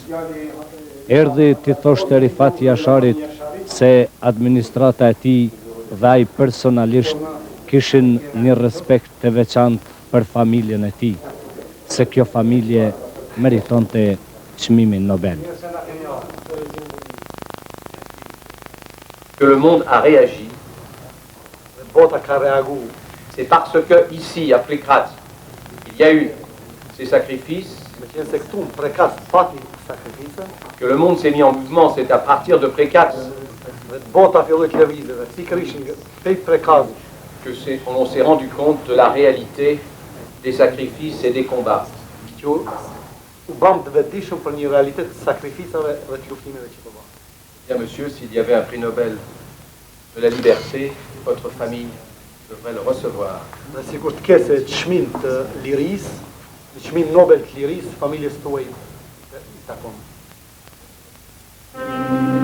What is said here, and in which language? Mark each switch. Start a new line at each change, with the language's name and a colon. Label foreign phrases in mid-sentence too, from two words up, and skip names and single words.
Albanian: Erdhi t'i thoshte Rifat Jasharit se administrata e tij dhe ai personalisht kishin një respekt të veçantë për familjen e tij, se kjo familje meritonte çmimin Nobel.
French: Que le monde a réagi, c'est parce que ici, à Prekaz, il y a eu ces sacrifices, que le monde s'est mis en mouvement. C'est à partir de Prekaz que on s'est rendu compte de la réalité des sacrifices et des combats. Bien, monsieur, s'il y avait un prix Nobel de la liberté, votre famille devrait le recevoir.
Albanian: Sikur të kese çmim të lirisë, çmim Nobel të lirisë, familjes tuaj i takon.